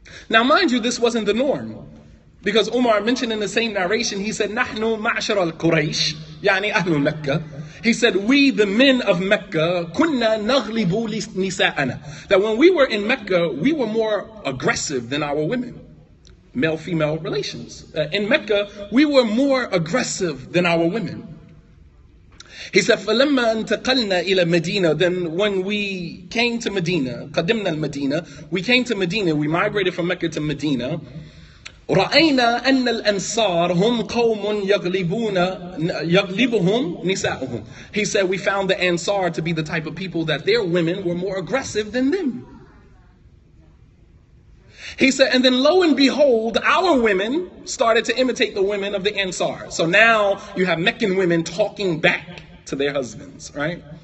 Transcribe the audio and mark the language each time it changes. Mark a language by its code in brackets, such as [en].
[en] Now, mind you, this wasn't the norm. Because Umar mentioned in the same narration, he said, [ar] "Nahnu ma'ashar al-Quraysh, yani ahlu Mecca." [en] He said, "We, the men of Mecca, [ar] kunna naghlibu nisa'ana." [en] That when we were in Mecca, we were more aggressive than our women. Male-female relations. In Mecca, we were more aggressive than our women. He said, [ar] فَلَمَّا انْتَقَلْنَا إِلَى مَدِينَةٍ. [en] Then when we came to Medina, [ar] قَدِمْنَا الْمَدِينَة, [en] we came to Medina, we migrated from Mecca to Medina. [ar] رأينا أن الأنصار هم قوم يغلبهم نساؤهم. [en] He said, we found the Ansar to be the type of people that their women were more aggressive than them. He said, and then lo and behold, our women started to imitate the women of the Ansar. So now you have Meccan women talking back to their husbands, right?